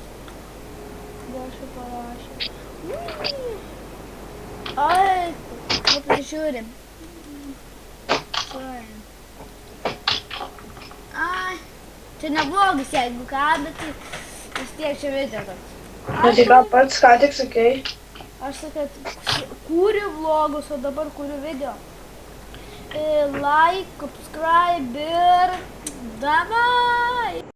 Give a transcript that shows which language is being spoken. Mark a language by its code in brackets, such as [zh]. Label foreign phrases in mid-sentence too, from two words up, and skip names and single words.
[lt] Gal šį parašė. Ai, nu pasižiūrim. Ai, čia neblogas, jeigu ką, bet vis tiek čia video toks. Na tai ką pats ką tik sakei? Aš sakai, kūriu vlogus, o dabar kūriu video. [en] Like, subscribe [lt] ir davai!